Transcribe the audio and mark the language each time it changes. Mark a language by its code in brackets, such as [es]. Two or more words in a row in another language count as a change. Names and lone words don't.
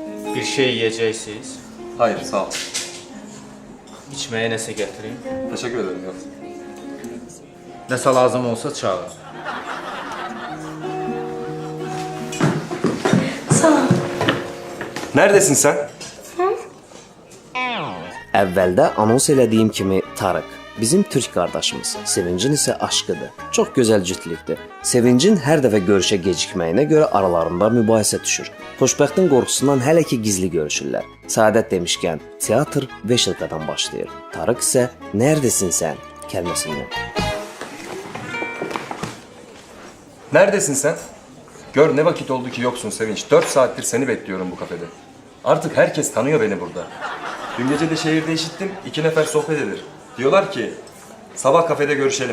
[tr] Bir şey yiyeceksiniz. Hayır, sağ ol. İçmeye nese getireyim. Teşekkür ederim. Yok. Nese lazım olsa çağır. Sağ ol. Neredesin sen? [az] Əvvəldə anons elədiyim kimi Tarık bizim türk qardaşımız. Sevincin isə aşqıdır. Çox gözəl cütlükdür. Sevincin hər dəfə görüşə gecikməyinə görə aralarında mübahisə düşür. Xoşbəxtin qorxusundan hələ ki gizli görüşürlər. Səadət demişkən, teatr Veşilkadan başlayır. Tarık isə [tr] "Neredesin sən?" [az] kəlməsindən. [tr] Neredesin sen? Gör ne vakit oldu ki yoksun Sevinç. 4 saattir seni bekliyorum bu kafede. Artık herkes tanıyor beni burada. Dün gece de şehirde işittim, 2 nefer sohbet eder. Diyorlar ki, sabah kafede görüşelim.